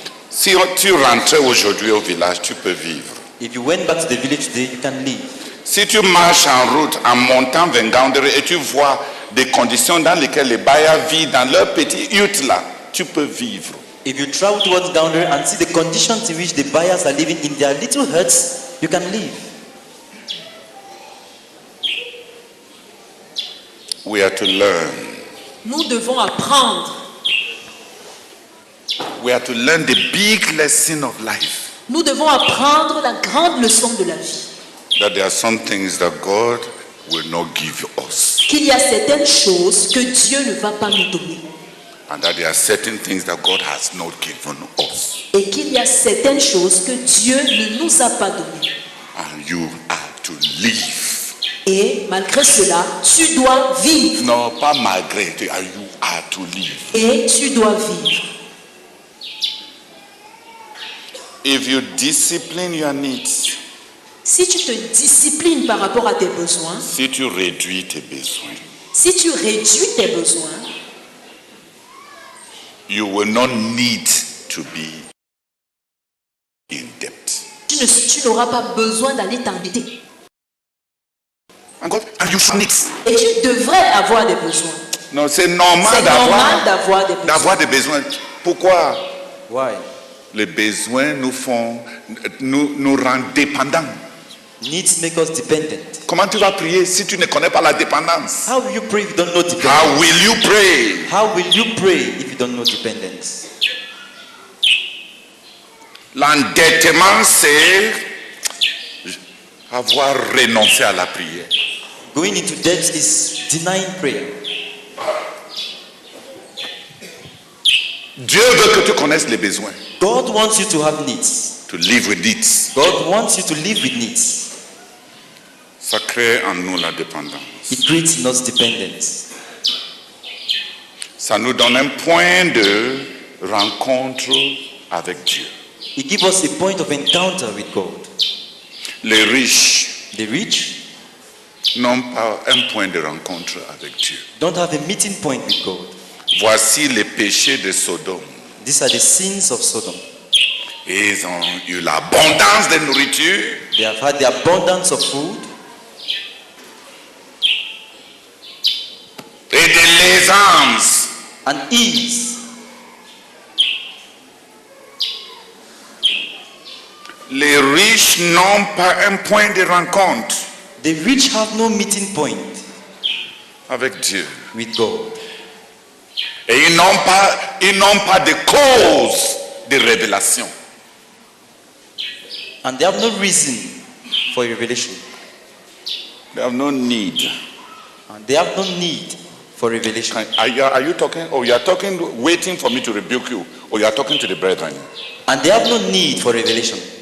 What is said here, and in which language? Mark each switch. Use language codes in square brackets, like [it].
[fr] Si tu rentrais aujourd'hui au village, tu peux vivre. [en] If you went back to the village today, you can live. [fr] Si tu marches en route en montant vers Ngaoundéré et tu vois des conditions dans lesquelles les Bayas vivent dans leur petit hutte là, tu peux vivre. [en] If you travel towards down there and see the conditions in which the buyers are living in their little huts, you can live. We are to learn. [fr] Nous devons apprendre. [en] We are to learn the big lesson of life. [fr] Nous devons apprendre la grande leçon de la vie. [en] That there are some things that God will not give us. [fr] Qu'il y a certaines choses que Dieu ne va pas nous donner. [en] And that there are certain things that God has not given us. [fr] Et qu'il y a certaines choses que Dieu ne nous a pas données. [en] And you are to live. [fr] Et malgré cela, tu dois vivre. Non, pas malgré, [en] you are to live. [fr] Et tu dois vivre. [en] If you discipline your needs, [fr] Si tu te disciplines par rapport à tes besoins, si tu réduis tes besoins, si tu réduis tes besoins, [en] you will not need to be in debt. [fr] tu n'auras pas besoin d'aller t'endetter. [en] And you should need. [fr] Et tu devrais avoir des besoins. Non, c'est normal C'est normal d'avoir des besoins. d'avoir des besoins. Pourquoi? [en] Why? [fr] Les besoins nous rendent dépendants. [en] Needs make us dependent. [fr] Comment tu vas prier si tu ne connais pas la dépendance? [en] How will you pray if you don't know dependence? How will you pray? How will you pray if you don't know dependence? [fr] L'endettement, c'est avoir renoncé à la prière. [en] Going into debt is denying prayer. [fr] Dieu veut que tu connaisses les besoins. [en] God wants you to have needs. To live with needs. God wants you to live with needs. [fr] Ça crée en nous la dépendance. [en] It creates in us dependence. [fr] Ça nous donne un point de rencontre avec Dieu. [en] It gives us a point of encounter with God. [fr] Les riches [en] The rich [fr] n'ont pas un point de rencontre avec Dieu. [en] don't have a meeting point with God. [fr] Voici les péchés de Sodome. [en] These are the sins of Sodom. [fr] Et ils ont eu l'abondance de nourriture. [en] They have had the abundance of food [fr] Et de l'aisance. [en] and ease. [fr] Les riches n'ont pas un point de rencontre [en] The rich have no meeting point [fr] avec Dieu. [en] with God. [fr] Et ils n'ont pas de cause de révélation. [en] And they have no reason for a revelation. They have no need. And they have no need for revelation. Are you talking? Oh, you are talking, waiting for me to rebuke you. Or you are talking to the brethren. And they have no need for revelation.